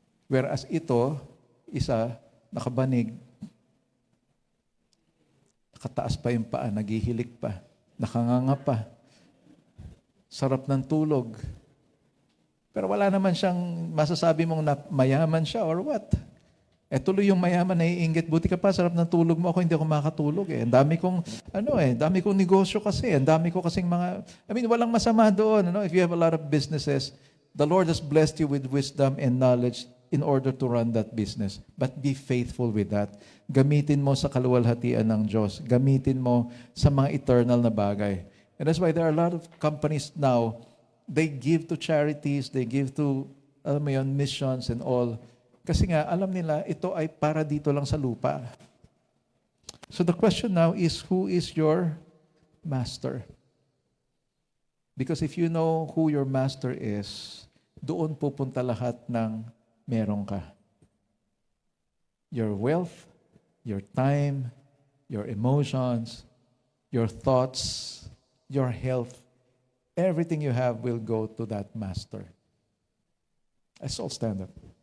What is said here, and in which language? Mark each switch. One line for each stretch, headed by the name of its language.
Filipino: Whereas ito, isa, nakabanig, nakataas pa yung paa, naghihilik pa, nakanganga pa, sarap ng tulog. Pero wala naman siyang masasabi mong na mayaman siya or what. Eh tuloy yung mayaman naiinggit, buti ka pa, sarap ng tulog mo, ako hindi ako makatulog eh. Ang dami kong negosyo kasi, ang dami ko kasing mga, walang masama doon.
English: If you have a lot of businesses, the Lord has blessed you with wisdom and knowledge in order to run that business. But be faithful with that.
Filipino: Gamitin mo sa kaluwalhatian ng Diyos. Gamitin mo sa mga eternal na bagay.
English: And that's why there are a lot of companies now, they give to charities, they give to missions and all.
Filipino: Kasi nga, alam nila, ito ay para dito lang sa lupa.
English: So the question now is, who is your master? Because if you know who your master is,
Filipino: doon pupunta lahat ng meron ka.
English: Your wealth, your time, your emotions, your thoughts, your health, everything you have will go to that master. Let's all stand up.